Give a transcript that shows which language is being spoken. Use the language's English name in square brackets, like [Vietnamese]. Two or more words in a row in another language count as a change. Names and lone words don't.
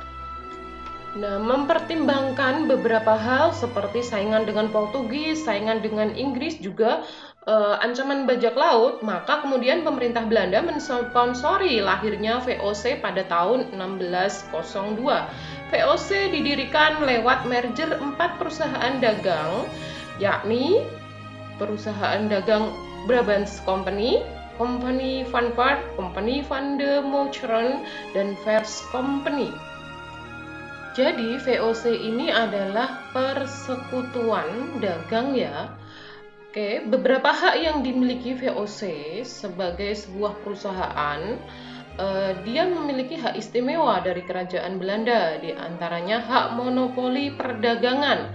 [Indonesian] Nah, mempertimbangkan beberapa hal seperti saingan dengan Portugis, saingan dengan Inggris, juga ancaman bajak laut, maka kemudian pemerintah Belanda mensponsori lahirnya VOC pada tahun 1602. VOC didirikan lewat merger 4 perusahaan dagang, yakni perusahaan dagang Brabants Company, Company van Vaart, Company van de Moucheren, dan Vers Company. Jadi VOC ini adalah persekutuan dagang ya. Oke, beberapa hak yang dimiliki VOC sebagai sebuah perusahaan, dia memiliki hak istimewa dari kerajaan Belanda, di antaranya hak monopoli perdagangan.